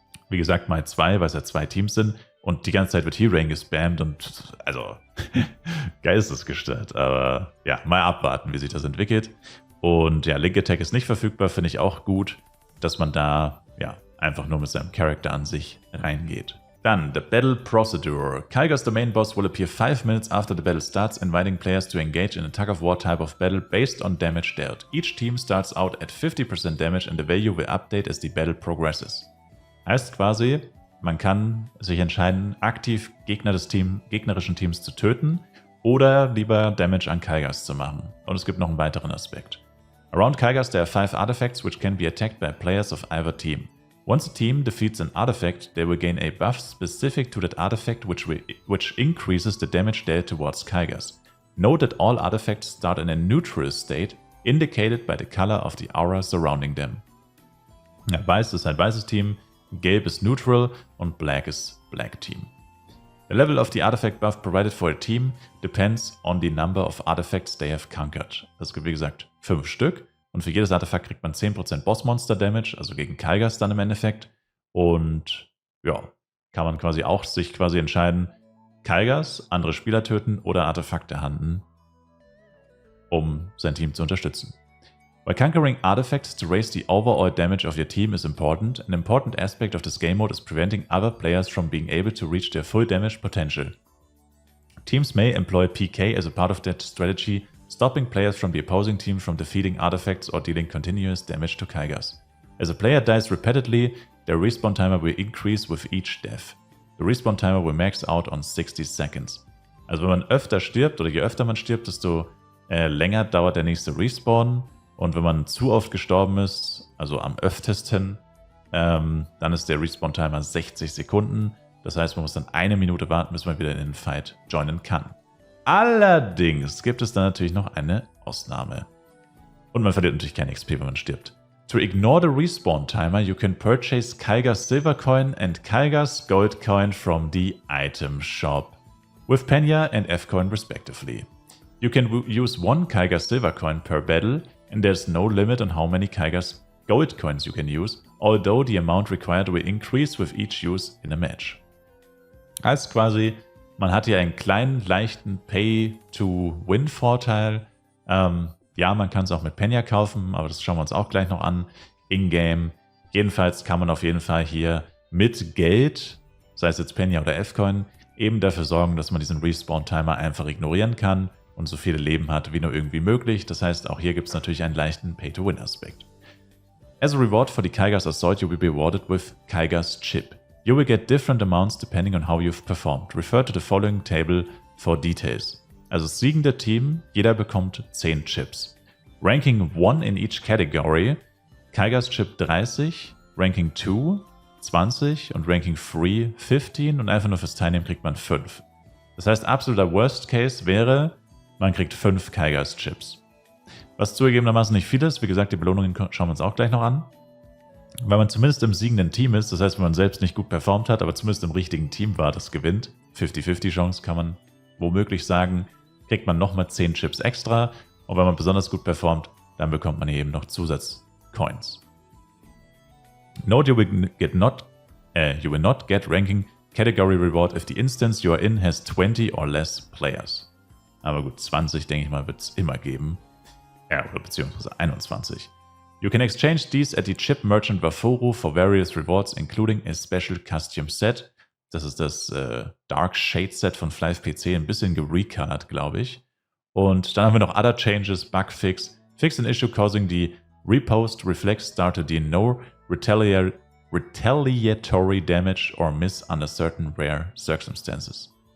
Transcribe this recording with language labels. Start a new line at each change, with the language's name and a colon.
German: Wie gesagt, mal 2, weil es ja 2 Teams sind und die ganze Zeit wird Heal Rain gespammt und also geistesgestört. Aber ja, mal abwarten, wie sich das entwickelt. Und ja, Link Attack ist nicht verfügbar, finde ich auch gut, dass man da ja einfach nur mit seinem Charakter an sich reingeht. Dann,
English: the Battle Procedure. Kai'Gos, the main boss, will appear 5 minutes after the battle starts, inviting players to engage in a tug-of-war type of battle based on damage dealt. Each team starts out at 50% damage and the value will update as the battle progresses.
German: Heißt quasi, man kann sich entscheiden, aktiv Gegner des gegnerischen Teams zu töten oder lieber Damage an Kai'Gos zu machen. Und es gibt noch einen weiteren Aspekt.
English: Around Kai'Gos there are 5 artifacts which can be attacked by players of either team. Once a team defeats an artifact, they will gain a buff specific to that artifact which increases the damage dealt towards Kai'Gos. Note that all artifacts start in a neutral state, indicated by the color of the aura surrounding them.
German: Ja, weiß ist ein weißes Team, gelb ist neutral und black ist black team.
English: The level of the artifact buff provided for a team depends on the number of artifacts they have conquered.
German: Es gibt wie gesagt 5 Stück. Und für jedes Artefakt kriegt man 10% Boss-Monster-Damage, also gegen Kai'Gos dann im Endeffekt. Und ja, kann man quasi auch sich entscheiden, Kai'Gos, andere Spieler töten oder Artefakte handeln, um sein Team zu unterstützen.
English: While conquering artifacts to raise the overall damage of your team is important, an important aspect of this game mode is preventing other players from being able to reach their full damage potential. Teams may employ PK as a part of that strategy, stopping players from the opposing team from defeating artifacts or dealing continuous damage to Kai'Gos. As a player dies repeatedly, their respawn timer will increase with each death. The respawn timer will max out on 60 seconds.
German: Also wenn man öfter stirbt oder je öfter man stirbt, desto länger dauert der nächste Respawn. Und wenn man zu oft gestorben ist, also am öftesten, dann ist der Respawn Timer 60 Sekunden. Das heißt, man muss dann 1 Minute warten, bis man wieder in den Fight joinen kann. Allerdings gibt es dann natürlich noch eine Ausnahme. Und man verliert natürlich kein XP, wenn man stirbt.
English: To ignore the respawn timer, you can purchase Kai'Gos Silver Coin and Kai'Gos Gold Coin from the item shop, with Penya and F Coin respectively. You can use 1 Kai'Gos Silver Coin per battle, and there's no limit on how many Kai'Gos Gold Coins you can use, although the amount required will increase with each use in a match.
German: Heißt quasi, man hat hier einen kleinen, leichten Pay-to-Win-Vorteil. Ja, man kann es auch mit Penya kaufen, aber das schauen wir uns auch gleich noch an. In-game. Jedenfalls kann man auf jeden Fall hier mit Geld, sei es jetzt Penya oder F-Coin, eben dafür sorgen, dass man diesen Respawn-Timer einfach ignorieren kann und so viele Leben hat wie nur irgendwie möglich. Das heißt, auch hier gibt es natürlich einen leichten Pay-to-Win-Aspekt.
English: As a reward for the Kai'Gos Assault, you will be rewarded with Kai'Gos Chip. You will get different amounts depending on how you've performed. Refer to the following table for details.
German: Also das siegende Team, jeder bekommt 10 Chips.
English: Ranking 1 in each category,
German: Kai'Gos Chip 30, Ranking 2 20 und Ranking 3 15 und einfach nur fürs Teilnehmen kriegt man 5. Das heißt, absoluter Worst Case wäre, man kriegt 5 Kai'Gos Chips. Was zugegebenermaßen nicht viel ist, wie gesagt, die Belohnungen schauen wir uns auch gleich noch an. Weil man zumindest im siegenden Team ist, das heißt, wenn man selbst nicht gut performt hat, aber zumindest im richtigen Team war, das gewinnt, 50-50 Chance kann man womöglich sagen, kriegt man nochmal 10 Chips extra und wenn man besonders gut performt, dann bekommt man hier eben noch Zusatzcoins.
English: Note you will not get ranking category reward if the instance you are in has 20 or less players.
German: Aber gut, 20 denke ich mal wird es immer geben. Ja, oder beziehungsweise 21.
English: You can exchange these at the Chip Merchant Wafuru for various rewards, including a special costume set.
German: Das ist das Dark Shade Set von Flive PC, ein bisschen gerecolored, glaube ich. Und dann haben wir noch
English: Other Changes, Bug Fix, Fix an Issue causing the Repost Reflex Star to deal no retaliatory damage or miss under certain rare circumstances.